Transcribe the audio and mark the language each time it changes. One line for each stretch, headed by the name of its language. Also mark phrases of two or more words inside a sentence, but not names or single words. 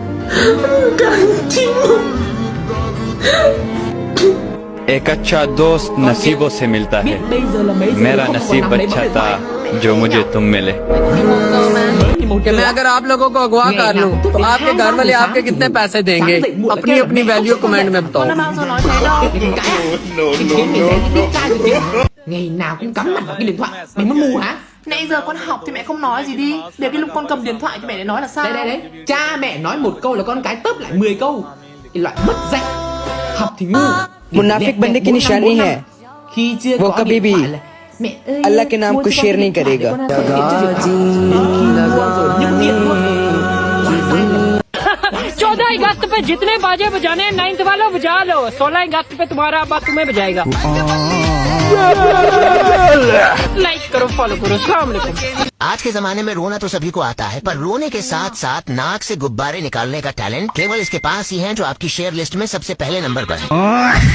Urdu: ایک اچھا دوست نصیبوں سے ملتا ہے. میرا نصیب اچھا تھا جو مجھے تم ملے. کہ میں اگر آپ لوگوں کو اغوا کر لوں تو آپ کے گھر والے آپ کے کتنے پیسے دیں گے اپنی اپنی ویلیو کمنٹ میں بتاؤ.
Vietnamese: Ngày nào cũng cắm mặt vào cái điện thoại. Mày muốn mù hả? Nãy giờ con học thì mẹ không nói gì đi. Để cái lúc con cầm điện thoại thì mẹ lại nói là sao? Đấy. Cha mẹ nói một câu là con cái tớp lại 10 câu. Cái loại mất dạy. Học thì ngu.
Urdu: منافق بننے کی نشانی ہے
Vietnamese: Khi chưa
Urdu: वो
Vietnamese: có
Urdu: कभी
Vietnamese: điện
Urdu: भी
Vietnamese: thoại là mẹ ơi,
Urdu: اللہ کے نام
Vietnamese: mua
Urdu: को
Vietnamese: cho con
Urdu: शेयर
Vietnamese: cái
Urdu: नहीं
Vietnamese: điện thoại để
Urdu: करेगा।
Vietnamese: con tập điện cho việc rồi nhức điện luôn.
Urdu: 14 اگست پہ جتنے باجے بجانے ہیں 9th والوں بجا لو. 16 اگست پہ تمہارا ابا تمہیں بجائے گا. لائک کرو، فالو کرو۔ السلام علیکم. آج کے زمانے میں رونا تو سبھی کو آتا ہے، پر رونے کے ساتھ ساتھ ناک سے غبارے نکالنے کا ٹیلنٹ کیول اس کے پاس ہی ہے، جو آپ کی
English: share list
Urdu: میں سب سے پہلے نمبر پر ہے.